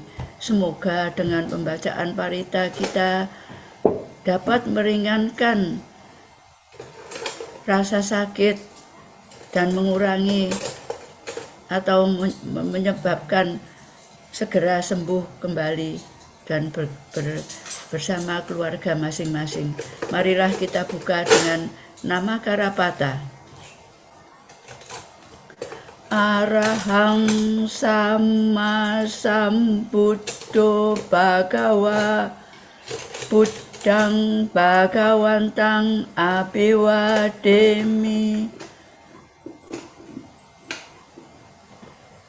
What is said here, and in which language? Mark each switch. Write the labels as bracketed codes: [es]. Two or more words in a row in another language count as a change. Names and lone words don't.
[id] Semoga dengan pembacaan parita kita dapat meringankan rasa sakit dan mengurangi atau menyebabkan segera sembuh kembali dan bersama keluarga masing-masing. Marilah kita buka dengan nama Karapata. [pi] Arahang Sama Sambuddho Bhagawa Buddhang Bhagawantang Abhiwademi.